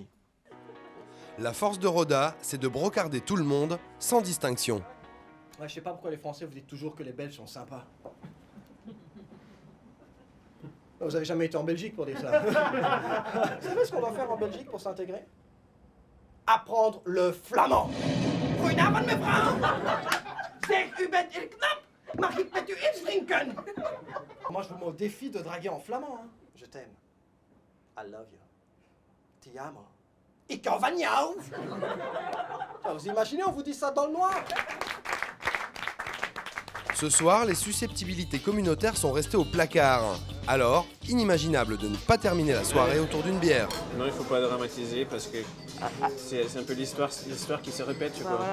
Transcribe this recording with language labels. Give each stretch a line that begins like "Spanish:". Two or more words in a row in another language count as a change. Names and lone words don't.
French: La force de Roda, c'est de brocarder tout le monde, sans distinction. Ouais, je sais pas pourquoi les Français vous dites toujours que les Belges sont sympas. Vous avez jamais été en Belgique pour dire ça. Vous savez ce qu'on doit faire en Belgique pour s'intégrer? Apprendre le flamand.
Dutch: Goedenavond mevrouw. Zeg, u bent il knap. Mag ik met u iets drinken?
French: Moi je vous mets au défi de draguer en flamand. Hein. Je t'aime.
English: I love you.
Italian: Ti amo.
Dutch: Ik hou van jou.
French: Vous imaginez, on vous dit ça dans le noir. Ce soir, les susceptibilités communautaires sont restées au placard. Alors, inimaginable de ne pas terminer la soirée autour d'une bière. Non, il faut pas dramatiser parce que c'est un peu l'histoire qui se répète, je crois.